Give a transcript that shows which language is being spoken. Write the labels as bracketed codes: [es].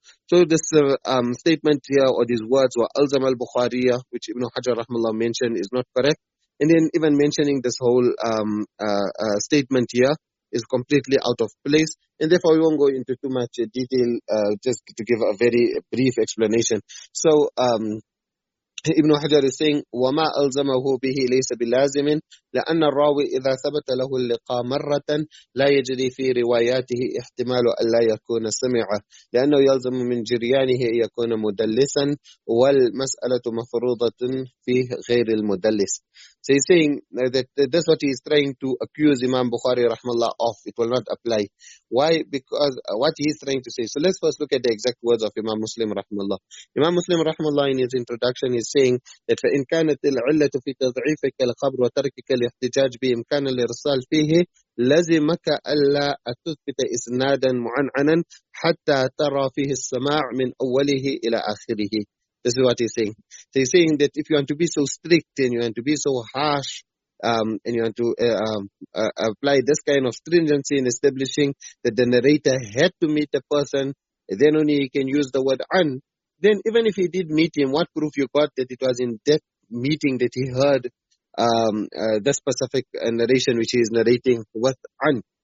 [en] So this statement here, or these words, were Alzam al-Bukhārī, which Ibn Hajar rahimahullah mentioned, is not correct. And then even mentioning this whole statement here is completely out of place. And therefore we won't go into too much detail, just to give a very brief explanation. So Ibn Hajar is saying, [ar] وَمَا أَلْزَمَهُ بِهِ لَيْسَ بِلَازِمٍ لأن الراوي إذا ثبت له اللقاء مرة لا يجري في رواياته احتمال أن لا يكون سمعه لأنه يلزم من جريانه أن يكون مدلسا والمسألة مفروضة في غير المدلس. [en] So he's saying that that's what he's trying to accuse Imam Bukhari rahmallah of. It will not apply. Why? Because what he's trying to say. So let's first look at the exact words of Imam Muslim rahmallah. Imam Muslim rahmallah in his introduction is saying that [ar] فإن كانت العلة في تضعيفك الخبر وتركك الاحتجاج بإمكان الإرسال فيه لزمك ألا تثبت إسنادا معنعنا حتى ترى فيه السماع من أوله إلى آخره. [en] This is what he's saying. So he's saying that if you want to be so strict and you want to be so harsh, and you want to apply this kind of stringency in establishing that the narrator had to meet the person, then only he can use the word an. Then even if he did meet him, what proof you got that it was in that meeting that he heard the specific narration which he is narrating with an?